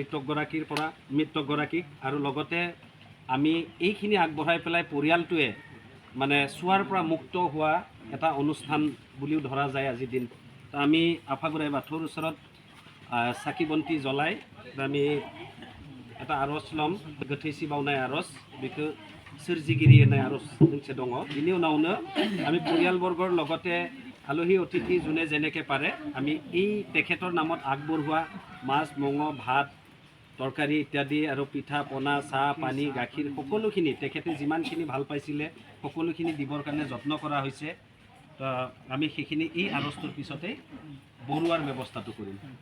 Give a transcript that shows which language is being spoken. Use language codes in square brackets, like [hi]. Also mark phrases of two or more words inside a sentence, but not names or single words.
[as] মৃতকগৰাকীক আৰু লগতে আমি এইখিনি আগবঢ়াই পেলাই পৰিয়ালটোৱে মানে চুৱাৰ পৰা মুক্ত হোৱা এটা অনুষ্ঠান বুলিও ধৰা যায় আজিৰ দিন আমি আফাগুৰাই বাথৌৰ ওচৰত চাকি বন্তি জ্বলাই আমি এটা আৰজ ল'ম [brx] गोथैसि बावनाय आरज बेखौ सोरजिगिरि होननाय आरज मोनसे दङ बिनि उनावनो [as] আমি পৰিয়ালবৰ্গৰ লগতে আলহী অতিথি যোনে যেনেকৈ পাৰে আমি এই তেখেতৰ নামত আগবঢ়োৱা মাছ মঙহ ভাত তৰকাৰী ইত্যাদি আৰু পিঠা পনা চাহ পানী গাখীৰ সকলোখিনি তেখেতে যিমানখিনি ভাল পাইছিলে সকলোখিনি দিবৰ কাৰণে যত্ন কৰা হৈছে তো আমি সেইখিনি এই আৰজটোৰ পিছতেই বৰুৱাৰ ব্যৱস্থাটো কৰিম